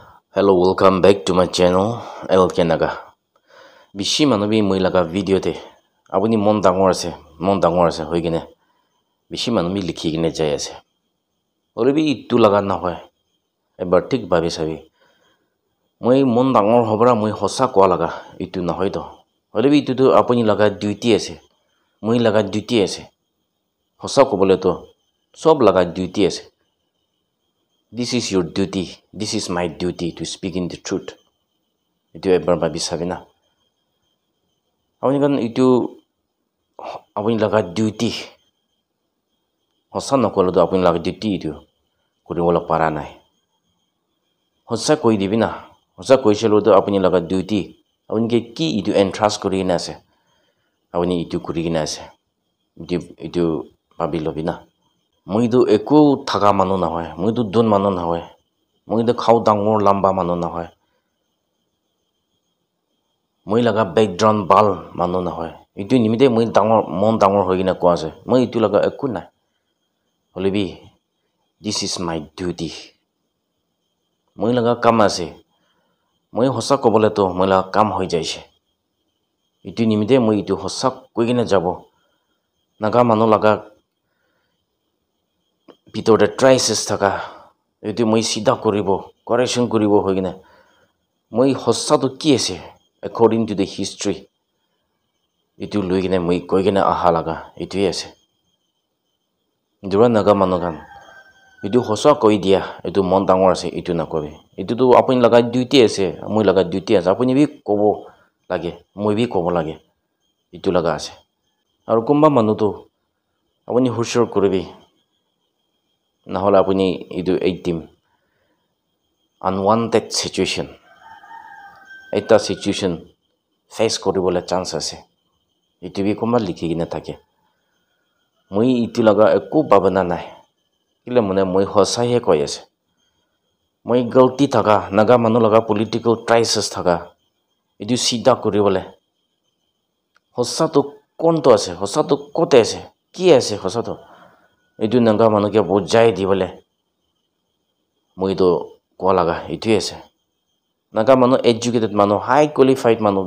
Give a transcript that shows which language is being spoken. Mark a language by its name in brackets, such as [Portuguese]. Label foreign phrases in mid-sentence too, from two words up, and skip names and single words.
[English] Hello, welcome back to my channel, LK Naga. [Naga Pidgin] Bishi manobi moi laga video te. Abuni mon dangor ase hoi gine. Bishi manobi likhi gine jai ase. Orebi itu laga na hoy. Ebar thik bhabi sabi. Moi mon dangor hobra moi hosa kwa laga itu na hoy do. Orebi itu tu apuni laga duty ase. Moi laga duty ase. Hosa ko bole to sob laga duty ase. [English] This is your duty. This is my duty to speak in the truth. [Naga Pidgin] Itu ebar bhabi sabi na. Apuni kan itu apuni laga duty. Hosa nakolo do apuni laga duty itu kuribola para nai. Hosa koi dibi na. Hosa koi shelo do apuni laga duty. Apuni ke ki itu entrust kori na ase. Apuni itu kori na ase. Itu bhabi lobi na. Moi do eko thaga manu na hoy. Moi do don manu na hoy. Moi do khau dangor lamba manu na hoy. Moi laga background bal manu na hoy. Itu nimite moi dangor mon dangor hoy gina ko ase. Moi itu laga ekku na. Holebi [English] this is my duty. [Naga Pidgin] Moi laga kam ase. Moi hosa kobole to moi laga kam hoy jaise. Itu nimite moi itu hosa koi gina jabo. Naga manu laga Pitore crisis thaka etu moi sida koribo correction koribo hoigina moi hossa to ki ase [English] according to the history [Naga Pidgin] etu loigina moi koigina aha laga etu ase dura naga manogan etu hossa koi dia etu mon dangor ase etu na kobe etu to apuni laga duty ase moi laga duty ase apuni bi kobo lage moi bi kobo lage etu laga ase aru kumba manu to apuni hushur koribi Nahole apuni itu 18 [English] unwanted situation. [Naga Pidgin] Eta situation face koribole chance ase. Itu bi koma likhi gina thake. Moi itu laga ekku babana nai. Kile mone moi hosa he koi ase. Moi galti thaka naga manu laga political crisis thaka. Itu sida koribole. Hosa to kon to ase, hosa to kote ase. Ki ase hosa to? Itu naga manu ke bojai di bole moi to ko laga itu ase naga manu educated manu [English] high qualified [Naga Pidgin] manu